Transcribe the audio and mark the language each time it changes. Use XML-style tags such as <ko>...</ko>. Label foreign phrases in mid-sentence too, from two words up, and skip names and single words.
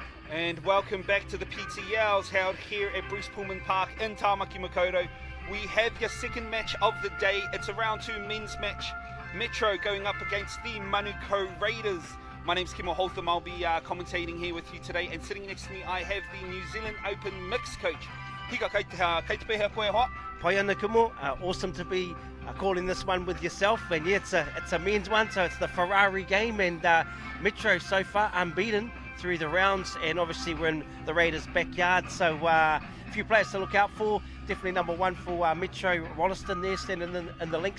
<en>And welcome back to the PTLs held here at Bruce Pullman Park in Tāmaki Makaurau. We have your second match of the day. It's a round 2 men's match. Metro going up against the Manukau Raiders. My name's Kim Holtham. I'll be commentating here with you today. And sitting next to me, I have the New Zealand Open mixed coach.</en> <mi>Hika kei te peha koe hoa. Pai ana kumo.</mi> <en>Awesome to be calling this one with yourself. And yeah, it's a men's one, so it's the Ferrari game. And Metro so far unbeaten through the rounds, and obviously we're in the Raiders' backyard, so a few players to look out for. Definitely number one for Metro, Wollaston there standing in the links.</en>